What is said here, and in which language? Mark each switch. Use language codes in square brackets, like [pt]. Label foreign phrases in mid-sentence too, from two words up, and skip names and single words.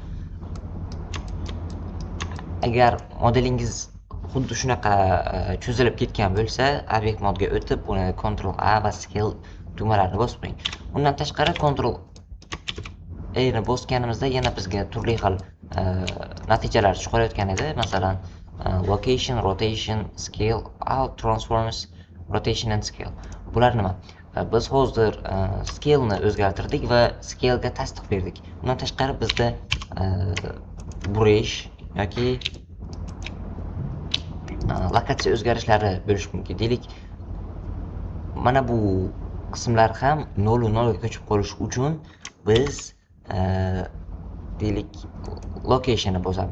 [uz] Agar modelingiz xuddi shunaqa cho'zilib ketgan bo'lsa, obyekt modga o'tib, uni Ctrl A va Scale tugmalarini bosib qo'ying. Undan tashqari Ctrl A ni bosganimizda yana bizga turli xil natijalar chiqarayotgan edi. Masalan, [en] location, rotation, scale, out, transforms, rotation and scale. [uz] Bular nima? Biz hozir scale ni o'zgartirdik va scale ga tasdiq berdik. Undan tashqari bizda burish yoki lokatsiya o'zgarishlari bo'lishi mumkin. Deylik, mana bu qismlar ham 0 ga ko'chib qolish uchun biz deylik location ni bosamiz.